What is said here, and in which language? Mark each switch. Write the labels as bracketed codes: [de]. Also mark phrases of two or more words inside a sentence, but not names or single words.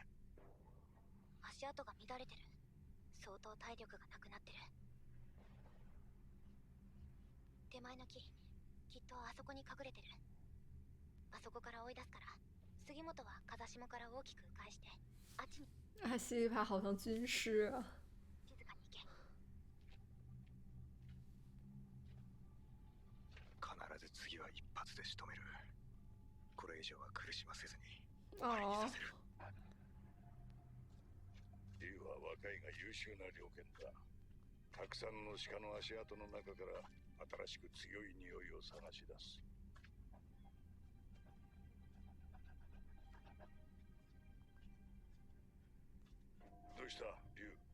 [ja] 足跡が乱れてる。相当体力がなくなってる。手前の木、きっとあそこに隠れてる。あそこから追い出すから、杉本は風下から大きく迂回して、あっちに。 [zh] 啊，西里帕好像军师啊。 [ja] 静かに行け。必ず次は一発で仕留める。これ以上は苦しませずに終哦わりにさせる。竜は若いが優秀な猟犬だ。たくさんの鹿の足跡の中から新しく強い匂いを探し出す。どうした竜。